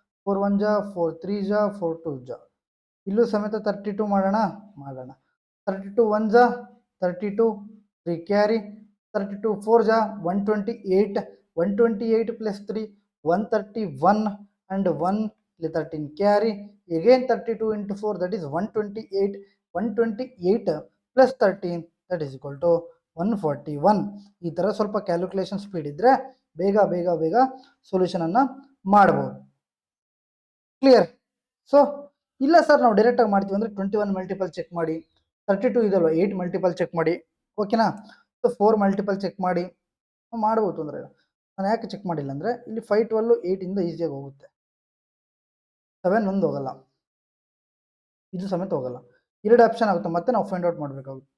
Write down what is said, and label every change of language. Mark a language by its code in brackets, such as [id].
[kn] 4 1 ಜ 4 3 ಜ 4 2 ಜ. ಇಲ್ಲೂ ಸಮೇತ 32 ಮಾಡೋಣ. 32 1 ಜ 32 3 ಕ್ಯಾರಿ. 32 4 ಜ 128, 128 plus 3 131 and 1 13 carry. [en] Again 32 into 4 that is 128, 128 plus 13 that is equal to 141. [kn] ಈ ತರ ಸ್ವಲ್ಪ ಕ್ಯಾಲ್ಕುಲೇಷನ್ ಸ್ಪೀಡ್ ಇದ್ರೆ ಬೇಗ ಸೊಲ್ಯೂಷನ್ ಅನ್ನ ಮಾಡಬಹುದು. ಕ್ಲಿಯರ್? ಸೊ ಇಲ್ಲ ಸರ್ ನಾವು ಡೈರೆಕ್ಟಾಗಿ ಮಾಡ್ತೀವಿ ಅಂದರೆ 21 ಮಲ್ಟಿಪಲ್ ಚೆಕ್ ಮಾಡಿ, 32 ಇದಲ್ವ 8 ಮಲ್ಟಿಪಲ್ ಚೆಕ್ ಮಾಡಿ, ಓಕೆನಾ. ಸೊ 4 ಮಲ್ಟಿಪಲ್ ಚೆಕ್ ಮಾಡಿ ಮಾಡ್ಬೋದು ತೊಂದರೆ ಇಲ್ಲ. ನಾನು ಯಾಕೆ ಚೆಕ್ ಮಾಡಿಲ್ಲ ಅಂದರೆ ಇಲ್ಲಿ 5 12 8ಇಂದ ಈಸಿಯಾಗಿ ಹೋಗುತ್ತೆ, 7 ಒಂದು ಹೋಗಲ್ಲ, ಇದು ಸಮೇತ ಹೋಗಲ್ಲ, 2 ಆಪ್ಷನ್ ಆಗುತ್ತೆ, ಮತ್ತೆ ನಾವು ಫೈಂಡ್ ಔಟ್ ಮಾಡಬೇಕಾಗುತ್ತೆ.